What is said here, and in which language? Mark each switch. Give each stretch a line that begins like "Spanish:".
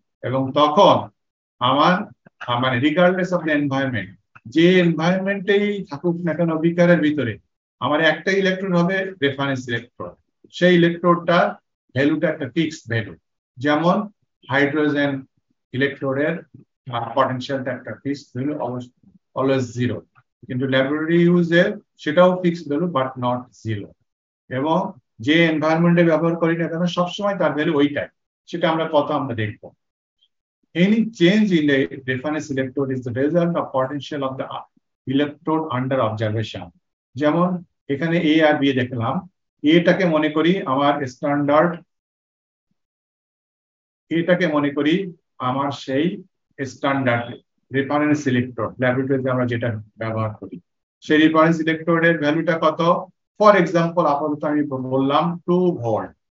Bangla: এবং তখন আমার মানে রিগার্ডলেস অফ দ্য এনভায়রনমেন্ট, যে এনভায়রনমেন্টেই থাকুক না কেন বিকারের ভিতরে, আমার একটা ইলেকট্রোড হবে রেফারেন্স ইলেকট্রোড, সেই ইলেকট্রোডটা ভ্যালুটা একটা ফিক্সড ভ্যালু, যেমন হাইড্রোজেন ইলেকট্রোডের পটেনশিয়ালটা একটা ফিক্সড ভ্যালু, অলওয়েজ 0, কিন্তু ল্যাবরেটরি ইউজে সেটাও ফিক্সড ভ্যালু বাট নট 0, এবং যে এনভায়রনমেন্টে ব্যবহার করি না কেন সবসময় তার ভ্যালু ওইটাই, সেটা আমরা আমরা দেখবো।
English: Any change in the reference electrode is the result of potential of the electrode under observation.
Bangla: যেমন এখানে এ আর বি দেখলাম, এটাকে মনে করি আমার স্ট্যান্ডার্ড, এটাকে মনে করি আমার সেই স্ট্যান্ডার্ড রেফারেন্স ইলেকট্রোড, ল্যাবরেটরিতে আমরা যেটা ব্যবহার করি, সেই রেফারেন্স ইলেকট্রোডের ভ্যালুটা কত, ফর এক্সাম্পল আপাতত আমি বললাম 2 ভোল্ট।